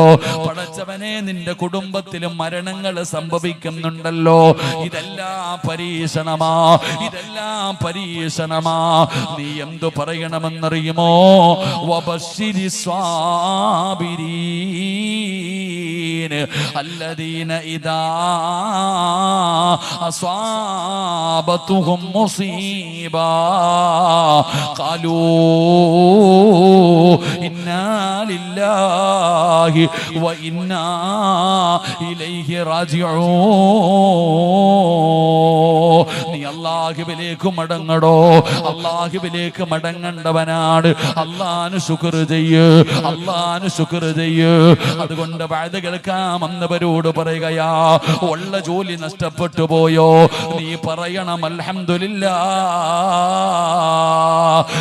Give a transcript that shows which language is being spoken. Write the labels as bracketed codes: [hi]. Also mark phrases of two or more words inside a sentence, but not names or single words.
[ml] പടച്ചവനെ, നിന്റെ കുടുംബത്തിലും മരണങ്ങൾ സംഭവിക്കുന്നുണ്ടല്ലോ. ഇതെല്ലാം പരീക്ഷണമാ, ഇതെല്ലാം പരീക്ഷണമാ. നീ എന്തു പറയണമെന്നറിയുമോ? [ar] وبشر الصابرين. الذين إذا أصابتهم مصيبة قالوا إنا لله وإنا إليه راجعون. [ml] നീ അല്ലാഹുവിലേക്ക് മടങ്ങടോ, അല്ലാഹുവിലേക്ക് മടങ്ങേണ്ടവനാണ്. അല്ലാഹുവിന് ശുക്ർ ചെയ്യ്, അല്ലാഹുവിന് ശുക്ർ ചെയ്യ്. അതുകൊണ്ട് വഅദ കേൾക്കാമെന്നവരോട് പറയുകയാ, ഉള്ള ജോലി നഷ്ടപ്പെട്ടു പോയോ, നീ പറയണം അൽഹംദുലില്ലാഹ്.